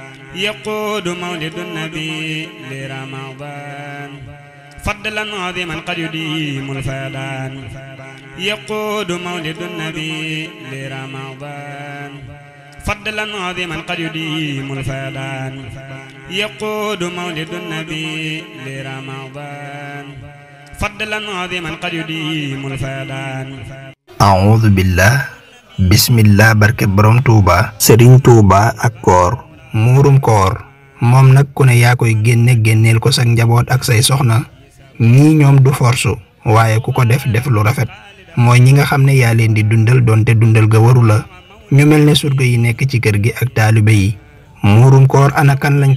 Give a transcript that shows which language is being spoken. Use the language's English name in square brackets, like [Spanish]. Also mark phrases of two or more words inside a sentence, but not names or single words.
[Arabic] يقود مولد النبي لرمضان فضلا عظيما قد يديم الفيضان يقود مولد النبي لرمضان فضلا عظيما قد يديم الفيضان يقود مولد النبي لرمضان فضلا عظيما قد يديم الفيضان أعوذ بالله بسم الله [Wolof] barke borom Touba Serigne Touba ak koor muurum koor moom nag ku ne yaa koy génneel ko sa njaboot ak say soxna ñii ñoom du force waaye ku ko def lu rafet mooy ñi nga xam ne yaa leen di dundal doonte dundal ga waru la ñu mel ne surga yi nekk ci kër gi ak taalibe yi muurum koor ana kan lañ